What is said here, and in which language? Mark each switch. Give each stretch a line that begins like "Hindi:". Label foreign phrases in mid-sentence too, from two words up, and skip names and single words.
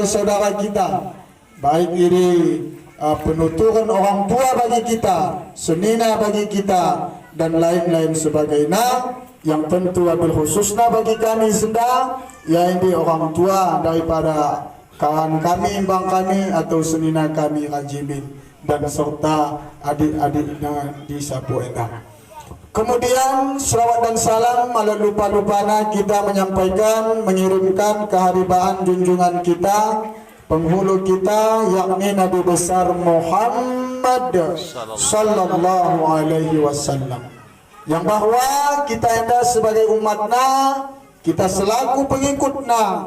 Indonesian: saudara kita, baik ini penuturan orang tua bagi kita, senina bagi kita, dan lain-lain sebagainya, yang tentu wabil khususnya bagi kami sedang, yaitu orang tua daripada kawan kami, imbang kami atau senina kami Hajimin, dan serta adik-adiknya di Sapuena. Kemudian selawat dan salam malah lupa-lupana kita menyampaikan, mengirimkan keharibaan junjungan kita, penghulu kita, yakni Nabi besar Muhammad
Arabic: صلى الله عليه وسلم,
Indonesian: yang bahwa kita enda sebagai umatnya, kita selaku pengikutnya,